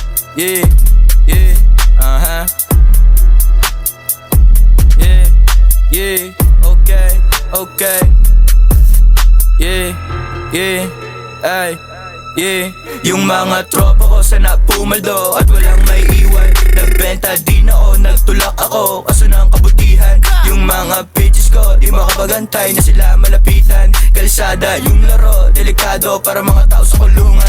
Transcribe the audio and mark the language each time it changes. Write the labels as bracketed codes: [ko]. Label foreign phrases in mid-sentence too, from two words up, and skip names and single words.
[en] Yeah, yeah, uh-huh. Yeah, yeah, okay, okay. Yeah, yeah, ay, yeah. [tl] Yung mga tropa ko sana pumaldo at walang may iwan. Nagbenta din ako, nagtulak ako, kaso ng kabutihan. Yung mga bitches ko, di makapagantay na sila malapitan. Kalsada yung laro, delikado para mga tao sa kulungan.